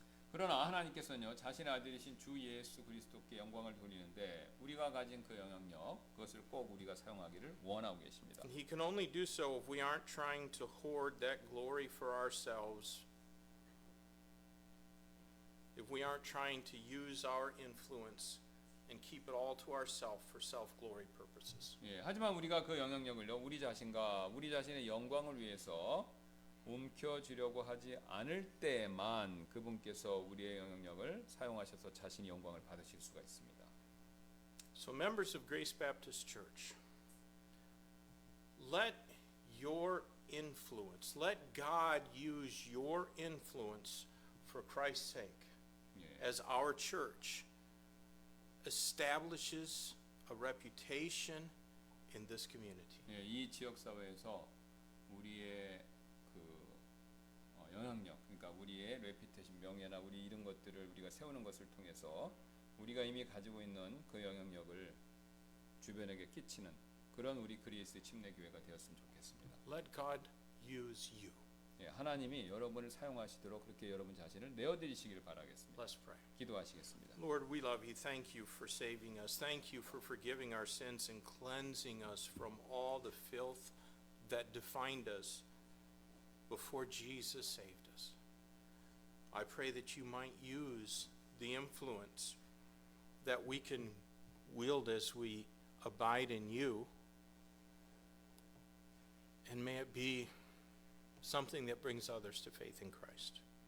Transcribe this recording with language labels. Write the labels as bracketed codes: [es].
[ko] 그러나 하나님께서는요 자신의 아들이신 주 예수 그리스도께 영광을 돌리는데 우리가 가진 그 영향력 그것을 꼭 우리가 사용하기를 원하고 계십니다. [en] And He can only do so if we aren't trying to hoard that glory for ourselves. If we aren't trying to use our influence and keep it all to ourselves for self-glory purposes. [ko] 예, 하지만 우리가 그 영향력을요 우리 자신과 우리 자신의 영광을 위해서 움켜쥐려고 하지 않을 때만 그분께서 우리의 영향력을 사용하셔서 자신의 영광을 받으실 수가 있습니다. [en] So members of Grace Baptist Church, let your influence. Let God use your influence for Christ's sake [ko] 예. [en] as our church establishes a reputation in this community. [ko] 예, 이 지역 사회에서 우리의 그 영향력, 그러니까 우리의 레피테이션, 명예나 우리 이런 것들을 우리가 세우는 것을 통해서 우리가 이미 가지고 있는 그 영향력을 주변에게 끼치는 그런 우리 그리스의 침례교회가 되었으면 좋겠습니다. [en] Let God use you. [ko] 예, 하나님이 여러분을 사용하시도록 그렇게 여러분 자신을 내어드리시기를 바라겠습니다. [en] Let's pray. [ko] 기도하시겠습니다. [en] Lord, we love you. Thank you for saving us. Thank you for forgiving our sins and cleansing us from all the filth that defined us before Jesus saved us. I pray that you might use the influence that we can wield as we abide in you, and may it be something that brings others to faith in Christ.